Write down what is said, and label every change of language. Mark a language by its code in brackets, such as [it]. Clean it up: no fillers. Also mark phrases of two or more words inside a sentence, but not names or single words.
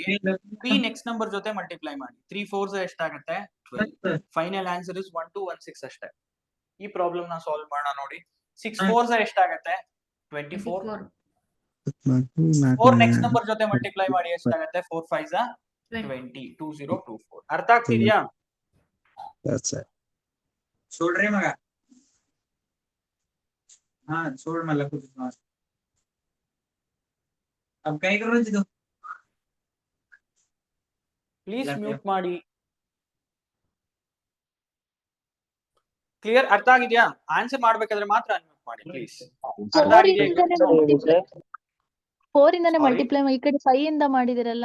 [kn] 3 [en] next number [kn] ಜೊತೆ ಮಲ್ಟಿಪ್ಲೈ ಮಾಡಿ. 3 4s ಎಷ್ಟಾಗತ್ತೆ? 12. [en] final answer is [kn] 1216 ಅಷ್ಟೇ. ಈ ಪ್ರಾಬ್ಲಮ್ ನ ಸಾಲ್ವ್ ಮಾಡೋಣ ನೋಡಿ. 6 4s ಎಷ್ಟಾಗತ್ತೆ? 24. 4 [en] next number [kn] ಜೊತೆ ಮಲ್ಟಿಪ್ಲೈ ಮಾಡಿ ಎಷ್ಟಾಗತ್ತೆ? 4 5s 20. 2024. ಅರ್ಥ ಆಗ್ತಿದ್ಯಾ? [mr] सोड मग हाँ सोड मला [hi] कुछ अब [mr] काय करू तू [en] please mute [kn] ಮಾಡಿ. ಕ್ಲಿಯರ್? ಅರ್ಥ ಆಗಿದ್ಯಾ? ಆನ್ಸರ್ ಮಾಡ್ಬೇಕಾದ್ರೆ ಮಾತ್ರ ಅನ್ಮ್ಯೂಟ್ ಮಾಡಿ ಪ್ಲೀಸ್. ಅರ್ಥ ಆಗಿದ್ಯಾ? 4 ಇಂದಾನೆ Sorry? ಮಲ್ಟಿಪ್ಲೈ ಈ ಕಡೆ 5 ಇಂದ ಮಾಡಿದಿರಲ್ಲ.